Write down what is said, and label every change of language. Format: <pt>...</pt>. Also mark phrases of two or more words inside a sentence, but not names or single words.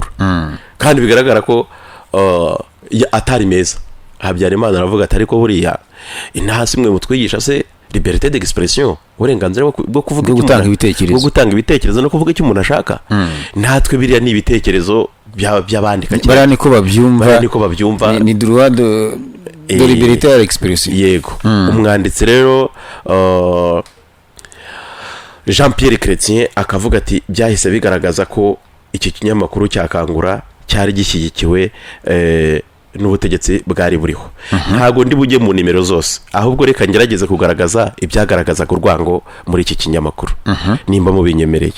<rw>Kandi bigaragara ko atari meza. Habyarimana aravuga ati ariko buriya intasi mwe mutwigisha se</rw> <fr>liberté d'expression,</fr> <rw>uburenganzira bwo kuvuga gutanga ibitekerezo, bwo gutanga ibitekerezo no kuvuga icyo umuntu ashaka. Natwe biriya ni ibitekerezo by'abandika cyane, barani ko babyumva ni</rw> <fr>droit de liberté d'expression.</fr> <rw>Yego. Umwanditsi rero Jean Pierre Chrétien akavuga ati byahise bigaragaza ko iki kinyamakuru cya Kangura cyari gishyigikiwe n'ubutegetsi bwari buriho. Ntago ndi bujye mu nimero zose, ahubwo reka ngerageze kugaragaza ibyagaragaza ku rwango muri iki kinyamakuru nimba mu binyemereye.</rw>